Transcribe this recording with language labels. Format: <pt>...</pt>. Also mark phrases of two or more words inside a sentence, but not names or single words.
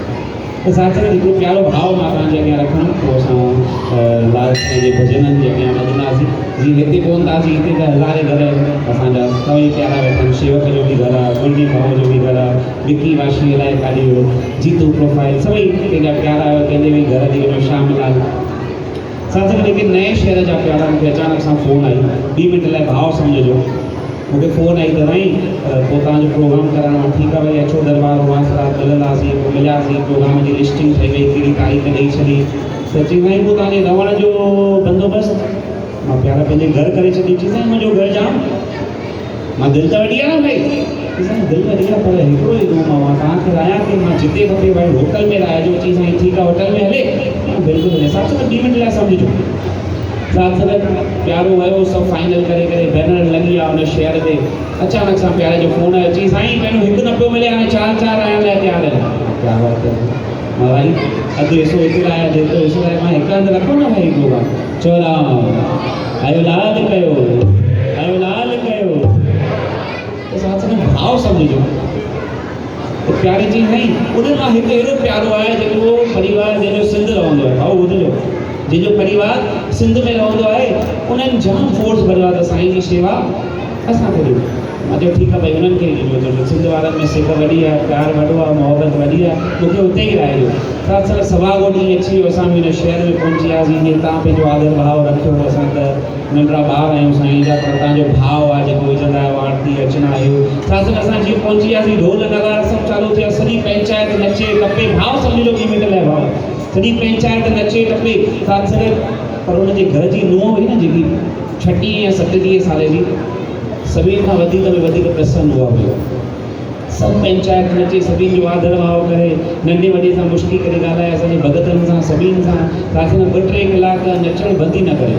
<sd>त साथ साथ हिकिड़ो प्यारो भाव मां तव्हांजे अॻियां रखंदुमि, पोइ असां लाल साईं जे भॼननि जे अॻियां वधंदासीं। जीअं हिते पहुतासीं, हिते त हज़ारे घर असांजा सभई प्यारा वेठा आहिनि। शेवक जो बि घर आहे, गुंडी भाऊ जो बि घर आहे, विकी वाशी अलाए काॾे वियो, जीतू प्रोफाइल, सभई पंहिंजा प्यारा कंहिंजे बि घर थी वञो, श्यामलाल। साथ साथ लेकिन</sd> <hi>नए शहर</hi> <sd>जा प्यारा मूंखे अचानक सां फ़ोन आई, 2 मिंट लाइ भाव सम्झिजो। मूंखे फ़ोन आई त साईं पोइ तव्हांजो प्रोग्राम कराइणो आहे। ठीकु आहे भई, अचो दरबार उल्हास रात मिलंदासीं, पोइ मिलियासीं, प्रोग्राम जी लिस्टिंग ठही वई, कहिड़ी तारीख़ ॾेई छॾी। त चई साईं पोइ तव्हांजे रहण जो बंदोबस्तु। मां प्यारा पंहिंजे घर करे छॾी। चई साईं मुंहिंजो घर जाम, मां दिलि त वॾी आहे न भाई। चई साईं दिलि वॾी आहे पर हिकिड़ो ई रूम आहे, मां तव्हांखे रहां थी, मां जिते खपे भाई होटल में रहिजो। चई साईं ठीकु आहे होटल में हले, बिल्कुलु हले। साथ साथ 2 मिंट लाइ सम्झिजो। साथ साथ प्यारो वियो, सभु फाइनल करे बैनर लॻी विया हुन शहर ते। अचानक सां प्यारे जो फ़ोन आयो, चई साईं पहिरियों हिकु न पियो मिले, हाणे 4 आहिण लाइ तयारु आहिनि।</sd> <hi>क्या बात है।</hi> <sd>मां भाई अधु हिसो हिते आया, जेतिरो हिसो आहे मां हिकु हंधि रखो न भाई प्रोग्राम। चओ आयो लाल कयो, आयो लाल कयो। त साथ साथ भाव सम्झिजो। त प्यारे जी नहीं उन मां हिकु अहिड़ो प्यारो आहे जेको परिवार जंहिंजो सिंध रहंदो आहे। भाऊ ॿुधिजो, जंहिंजो परिवार सिंध में रहंदो आहे, उन्हनि जाम फोर्स भरियो आहे त साईं जी शेवा असांखे ॾियो। मां चयो ठीकु आहे भई उन्हनि खे ई ॾिजो, त सिंध वारनि में सिक वॾी आहे, प्यारु वॾो आहे, मोहबत वॾी आहे, मूंखे उते ई रहिजो। साथ साथ सवा को ॾींहुं अची वियो, असां बि हिन शहर में पहुची वियासीं। जीअं तव्हां पंहिंजो आदर भाव रखियो, असां त नंढड़ा ॿार आहियूं साईं जा, पर तव्हांजो भाव आहे जेको विझंदा आहियो, आरती अर्चना आहियो। साथ साथ असां जीअं पहुची वियासीं, ढोल नगाड़ा सभु चालू थिया, सॼी पंचायत नचे टपे। भाव सम्झिजो 2 मिंट लाइ भाव, सॼी पंचायत नचे टपे। साथ साथ पर हुनजे घर जी नुंहुं हुई न, जेकी 36 या 37 साल जी, सभिनि खां वधीक में वधीक प्रसन्न हुआ हुयो। सभु पंचायत नचे, सभिनि जो आदर भाव करे, नंढे वॾे सां मुश्किल करे ॻाल्हाए, असांजे भॻतनि सां सभिनि सां। साथ सां 2-3 कलाक नचणु बंदि ई न करे।</sd>